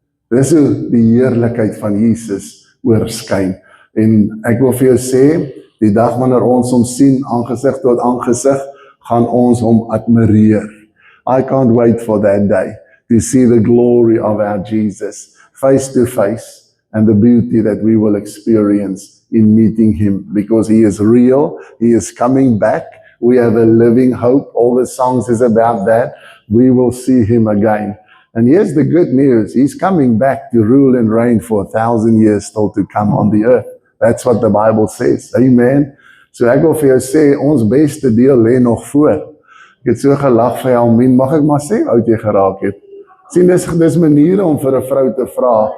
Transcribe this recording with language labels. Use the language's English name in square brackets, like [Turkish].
[Afrikaans] Dis hoe die heerlikheid van Jesus oorskyn. En ek wil vir jou sê, die dag wanneer ons hom sien, aangesig tot aangesig, gaan ons hom admireer. [English] I can't wait for that day to see the glory of our Jesus face to face and the beauty that we will experience in meeting him, because he is real, he is coming back. We have a living hope. All the songs is about that. We will see him again. And here's the good news. He's coming back to rule and reign for 1,000 years still to come on the earth. That's what the Bible says. [Afrikaans] Amen. So ek wil vir jou sê, ons beste deel lê nog voor. Ek het so gelag vir Helmien. Mag ek maar sê, oud jy geraak het? Sien, dis maniere om vir 'n vrou te vra.